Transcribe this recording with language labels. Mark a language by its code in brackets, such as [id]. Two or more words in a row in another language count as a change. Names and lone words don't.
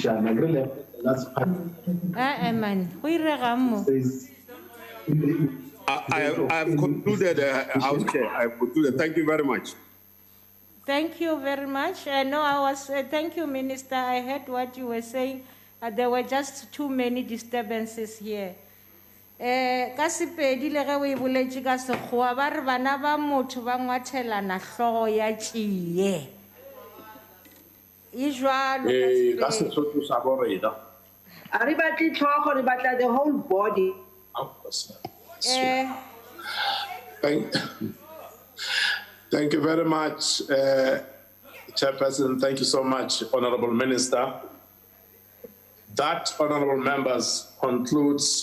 [en] I have concluded, House Chair. I have concluded. Thank you very much. Thank you very much. Thank you, Minister. I heard what you were saying. There were just too many disturbances here. [nso] Ka Sepedi le ge o e boletše ka Sekgowa ba re bana ba motho ba ngwathelana hlogo ya tšie. [st] E jwalo ka Sesotho sa bo rena. [nso] A re batle tlhogo, re batla [en] the whole body. Thank you very much, Chairperson. Thank you so much, Honorable Minister. That, honorable members, concludes